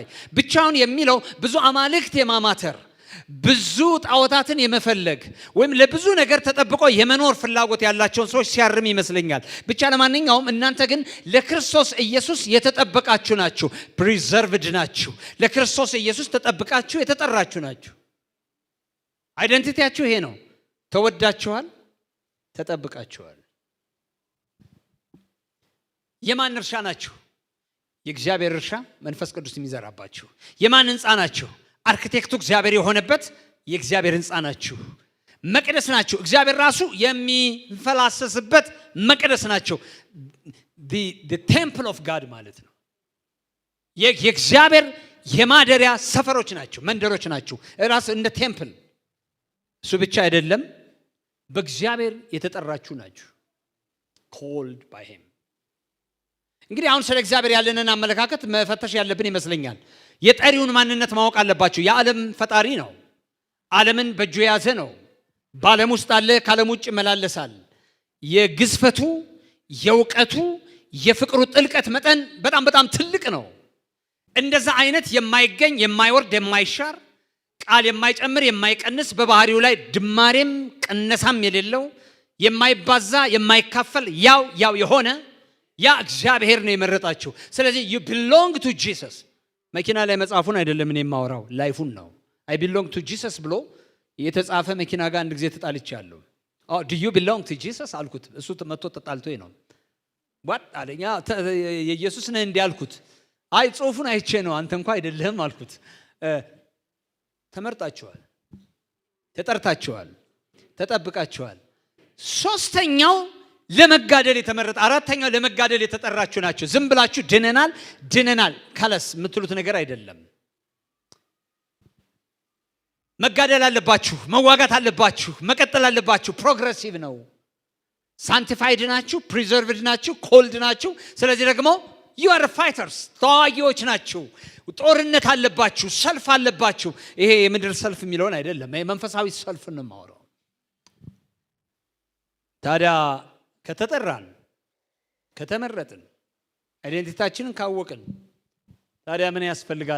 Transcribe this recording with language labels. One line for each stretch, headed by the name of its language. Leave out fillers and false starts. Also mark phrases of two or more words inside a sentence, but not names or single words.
Amharic: ብቻውን የሚለው ብዙ አማልክት የማማተር፣ ብዙ ጣዖታትን የመፈለግ ወይም ለብዙ ነገር ተጠብቆ የመኖር ፍላጎት ያላቸውን ሰዎች ሲያርም ይመስለኛል። ብቻ ለማንኛውም እናንተ ግን ለክርስቶስ ኢየሱስ የተጠበቃችሁ ናችሁ፣ ፕሪዘርቭድ ናችሁ። ለክርስቶስ ኢየሱስ ተጠብቃችሁ የተጠራችሁ ናችሁ። አይደንቲቲያችሁ ይሄ ነው። ተወዳችኋል፣ ተጠብቃችኋል። የማን እርሻ ናችሁ? የእግዚአብሔር እርሻ፣ መንፈስ ቅዱስ የሚዘራባችሁ። የማን ህንፃ ናችሁ? አርኪቴክቱ እግዚአብሔር የሆነበት የእግዚአብሔር ህንፃ ናችሁ። መቅደስ ናችሁ። እግዚአብሔር ራሱ የሚፈላሰስበት መቅደስ ናችሁ።
English: the temple of God
Amharic: ማለት ነው። የእግዚአብሔር የማደሪያ ሰፈሮች ናችሁ፣ መንደሮች ናችሁ። ራሱ እንደ ቴምፕል። እሱ ብቻ አይደለም፣ በእግዚአብሔር የተጠራችሁ ናችሁ። called
English: by him።
Amharic: እንግዲህ አሁን ስለ እግዚአብሔር ያለንን አመለካከት መፈተሽ ያለብን ይመስለኛል። የጠሪውን ማንነት ማወቅ አለባችሁ። የዓለም ፈጣሪ ነው። ዓለምን በእጁ የያዘ ነው። በዓለም ውስጥ አለ፣ ከዓለም ውጭ ይመላለሳል። የግዝፈቱ የእውቀቱ የፍቅሩ ጥልቀት መጠን በጣም በጣም ትልቅ ነው። እንደዛ አይነት የማይገኝ የማይወርድ የማይሻር ቃል የማይጨምር የማይቀንስ በባህሪው ላይ ድማሬም ቅነሳም የሌለው የማይባዛ የማይካፈል ያው የሆነ ያ እግዚአብሔር ነው የመረጣችሁ። ስለዚህ
English: you belong to Jesus።
Amharic: መኪና ላይ መጻፉን አይደለም እኔ የማወራው ላይፉን ነው።
English: I belong to Jesus
Amharic: ብሎ የተጻፈ መኪና ጋር አንድ ጊዜ ተጣልቻለሁ።
English: do you belong to Jesus
Amharic: አልኩት። እሱ መጥቶ ተጣልቶኝ ነው what አለኛ የኢየሱስ ነህ እንዴ አልኩት። አይ ጽሑፉን አይቼ ነው አንተ እንኳን አይደለህም አልኩት። ተመርጣችኋል፣ ተጠርታችኋል፣ ተጠብቃችኋል። ሶስተኛው ለመጋደል የተመረጠ፣ አራተኛው ለመጋደል የተጠራችሁ ናቸው። ዝም ብላችሁ ድነናል ካለስ የምትሉት ነገር አይደለም። መጋደል አለባችሁ፣ መዋጋት አለባችሁ፣ መቀጠል አለባችሁ። ፕሮግሬሲቭ ነው። ሳንቲፋይድ ናችሁ፣ ፕሪዘርቭድ ናችሁ፣ ኮልድ ናችሁ። ስለዚህ ደግሞ
English: you are fighters፣
Amharic: ተዋጊዎች ናችሁ። ጦርነት አለባችሁ፣ ሰልፍ አለባችሁ። ይሄ የምድር ሰልፍ የሚለውን አይደለም፣ መንፈሳዊ ሰልፍ ነው የማወራው። ታዲያ ከተጠራን ከተመረጥን አይዴንቲቲያችንን ካወቅን ታዲያ ምን ያስፈልጋል?